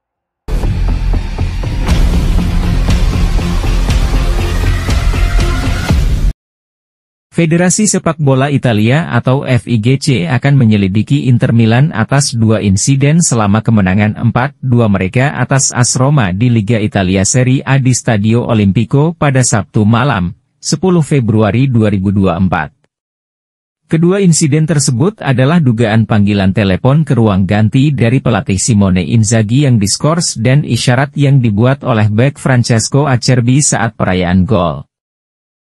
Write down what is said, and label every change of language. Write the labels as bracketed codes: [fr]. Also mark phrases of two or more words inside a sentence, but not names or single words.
[id] Federasi Sepak Bola Italia atau FIGC akan menyelidiki Inter Milan atas 2 insiden selama kemenangan 4-2 mereka atas AS Roma di Liga Italia Serie A di Stadio Olimpico pada Sabtu malam, 10 Februari 2024. Kedua insiden tersebut adalah dugaan panggilan telepon ke ruang ganti dari pelatih Simone Inzaghi yang diskors dan isyarat yang dibuat oleh bek Francesco Acerbi saat perayaan gol.